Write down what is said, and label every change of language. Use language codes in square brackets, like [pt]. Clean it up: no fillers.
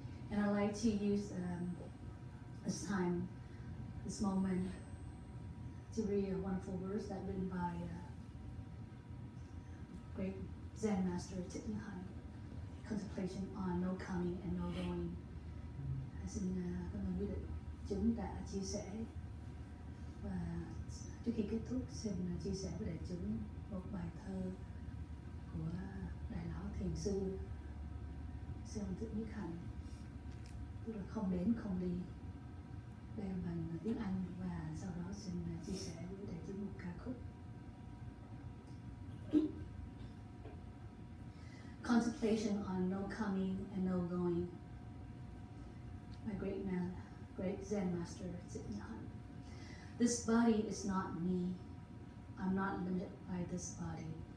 [en] And I'd like to use this time, this moment, to read a wonderful verse that written by great Zen master Thich Nhat Hanh, contemplation on no coming and no going. [vi] Xin cảm ơn quý vị chúng đã chia sẻ, và trước khi kết thúc xin chia sẻ với đại chúng một bài thơ của đại lão thiền sư Sư Thich Nhat Hanh, tức là không đến không đi. Đây là bằng tiếng Anh, và sau đó xin chia sẻ với đại chúng một ca khúc. [en] Contemplation on no coming and no going. My great Zen master Thich Nhat Hanh. This body is not me. I'm not limited by this body.